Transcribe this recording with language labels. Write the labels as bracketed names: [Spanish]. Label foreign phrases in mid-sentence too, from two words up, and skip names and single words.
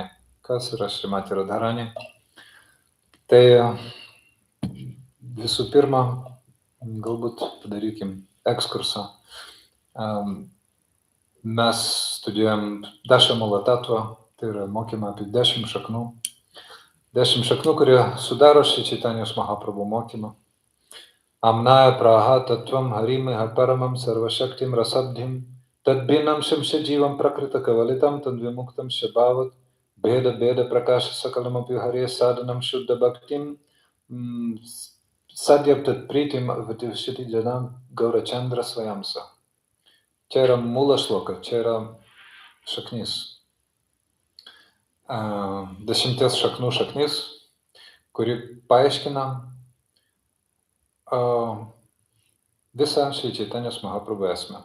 [Lithuanian] Kas yra Šrimati Radharani? Tai visų pirma, galbūt padarykim ekskursą. Mes studijuojam Dašamula tatvą, tai yra mokymą apie 10 šaknų. 10 šaknų, kurie sudaro Šri Čaitanijos Mahaprabhu mokymą. [Sanskrit] Amnaya praha tattvam harimah paramam sarvashaktim rasabdhim tadbhinam shamshajivam prakrita kavalitam tadvimuktam shabhavat bheda bheda prakasha sakalam api hare sadhanam shuddha bhaktim sadyaptat pritim vativshiti janam Gaurachandra svayamsa. [Lithuanian] Čia yra [Sanskrit] मूल श्लोक, [Lithuanian] čia yra šaknis. 10 šaknų šaknis, kuri paaiškina visą Šri Čaitanijos Mahaprabhu esmę.